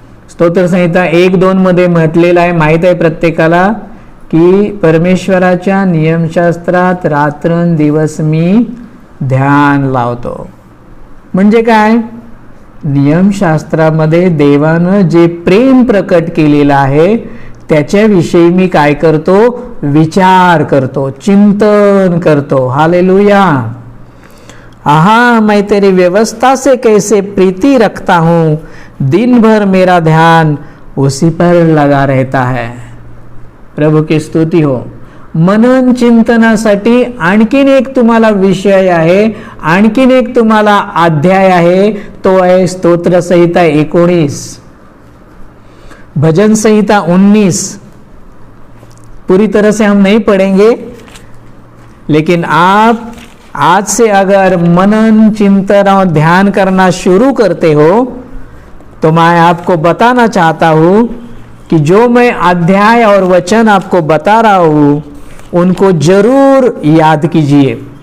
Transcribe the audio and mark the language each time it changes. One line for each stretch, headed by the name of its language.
Marathi: स्तोत्र संहिता 1-2 मध्ये म्हटलेलं आहे, माहित आहे प्रत्येकाला, की परमेश्वराच्या नियमशास्त्रात रात्रंदिवस मी ध्यान लावतो. म्हणजे काय? नियमशास्त्रामध्ये देवानं जे प्रेम प्रकट केलेलं आहे त्याच्याविषयी मी काय करतो? विचार करतो, चिंतन करतो. हालेलुया.
Hindi: आहा, मैं तेरी व्यवस्था से कैसे प्रीति रखता हूं, दिन भर मेरा ध्यान उसी पर लगा रहता है. प्रभू की स्तुती हो.
Marathi: मनन चिंतनासाठी आणखीन एक तुम्हाला विषय आहे, आणखीन एक तुम्हाला अध्याय आहे, तो आहे स्तोत्र संहिता 19, भजन संहिता 19.
Hindi: पूरी तरह से हम नहीं पढ़ेंगे, लेकिन आप आज से अगर मनन चिंतन और ध्यान करना शुरू करते हो तो मैं आपको बताना चाहता हूं कि जो मैं अध्याय और वचन आपको बता रहा हूं उनको जरूर याद कीजिए.